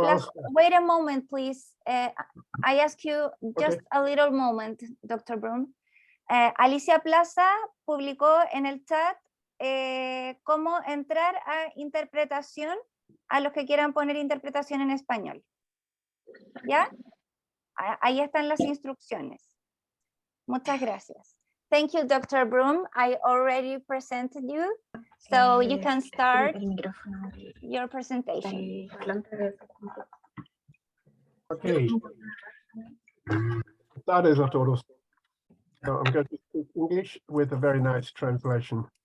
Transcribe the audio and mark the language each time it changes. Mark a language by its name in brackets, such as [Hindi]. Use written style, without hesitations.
[English] Plaza, wait a moment, please. I ask you just a little moment, Dr. Broom. [Spanish] Alicia Plaza publicó en el chat cómo entrar a interpretación a los que quieran poner interpretación en español. ¿Ya? Ahí están las instrucciones. Muchas gracias. [English] Thank you, Dr. Broom. I already presented you, so you can start your presentation. Okay. [Spanish] Tardes a todos. [English] So I'm going to speak English with a very nice translation.